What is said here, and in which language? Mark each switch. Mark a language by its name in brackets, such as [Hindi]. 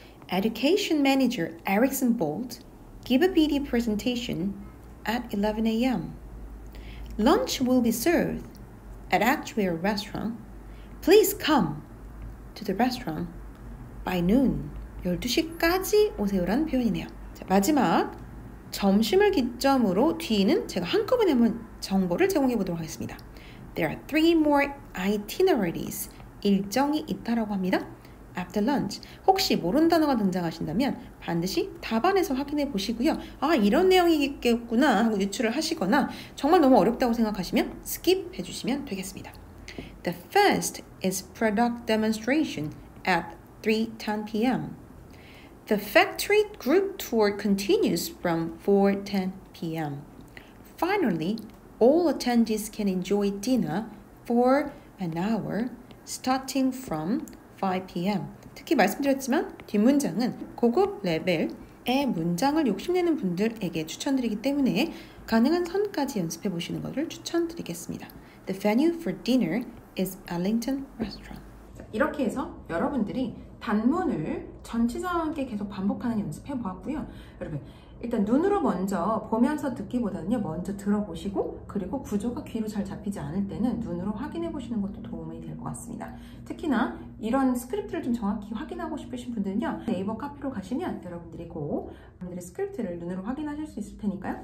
[English] Education Manager Erickson Bolt give a PD presentation at 11 a.m. Lunch will be served at Actuary Restaurant. Please come to the restaurant by noon. [Korean] 12시까지 오세요라는 표현이네요. 자, 마지막 점심을 기점으로 뒤는 제가 한꺼번에 한번 정보를 제공해 보도록 하겠습니다. [English] There are 3 more itineraries. [Korean] 일정이 있다라고 합니다. [English] After lunch. [Korean] 혹시 모르는 단어가 등장하신다면 반드시 답안에서 확인해 보시고요. 이런 내용이겠구나 하고 유추를 하시거나 정말 너무 어렵다고 생각하시면 skip 해주시면 되겠습니다. [English] The first is product demonstration at 3:10 p.m. The factory group tour continues from 4:10 p.m. Finally, all attendees can enjoy dinner for an hour starting from 5 p.m. [Korean] 특히 말씀드렸지만 뒷문장은 고급 레벨의 문장을 욕심내는 분들에게 추천드리기 때문에 가능한 선까지 연습해 보시는 것을 추천드리겠습니다. [English] The venue for dinner is Arlington Restaurant. [Korean] 이렇게 해서 여러분들이 단문을 전치사와 함께 계속 반복하는 연습해 보았고요. 여러분 일단 눈으로 먼저 보면서 듣기보다는요 먼저 들어보시고 그리고 구조가 귀로 잘 잡히지 않을 때는 눈으로 확인해 보시는 것도 도움이 될 것 같습니다. 특히나 이런 스크립트를 좀 정확히 확인하고 싶으신 분들은요 네이버 카피로 가시면 여러분들이 여러분들의 스크립트를 눈으로 확인하실 수 있을 테니까요.